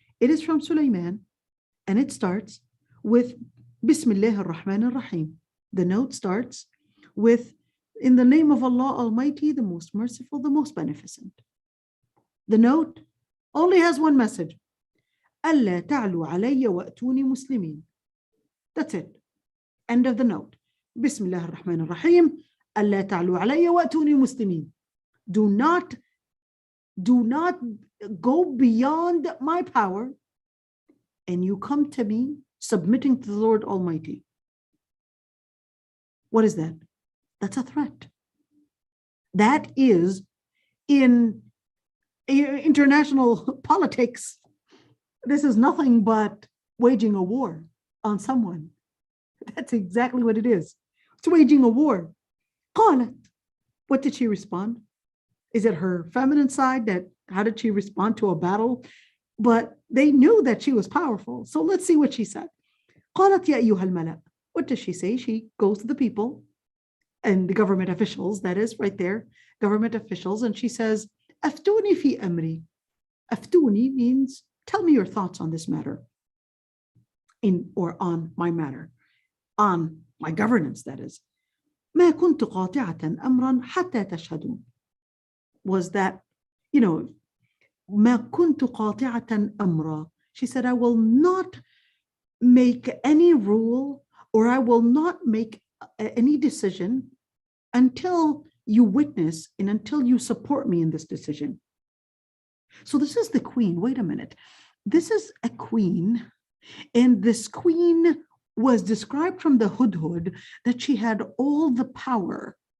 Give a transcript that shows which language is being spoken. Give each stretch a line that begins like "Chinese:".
English: It is from Sulaiman, and it starts with
Arabic: بسم الله الرحمن الرحيم.
English: The note starts with, in the name of Allah Almighty, the most merciful, the most beneficent. The note only has one message.
Arabic: ألا تعلوا علي وأتوني مسلمين.
English: That's it. End of the note.
Arabic: بسم الله الرحمن الرحيم. ألا تعلوا علي وأتوني مسلمين.
English: Do not go beyond my power, and you come to me submitting to the Lord Almighty. What is that? That's a threat. That is, in international politics, this is nothing but waging a war on someone. That's exactly what it is. It's waging a war. قالت. What did she respond? Is it her feminine side that, how did she respond to a battle? But they knew that she was powerful. So let's see what she said.
Arabic: قالت يا أيها الملأ.
English: What does she say? She goes to the people and the government officials, that is right there, government officials, and she says,
Arabic: أفتوني في أمري.
English: أفتوني means tell me your thoughts on this matter, in or on my matter, on my governance, that is.
Arabic: ما كنت قاطعة أمرا حتى تشهدون.
English: Was that,
Arabic: ما كنت قاطعة أمرا.
English: She said, I will not make any rule or I will not make any decision until you witness and until you support me in this decision. So this is the queen. Wait a minute. This is a queen, and this queen was described from the Hudhud that she had all the power.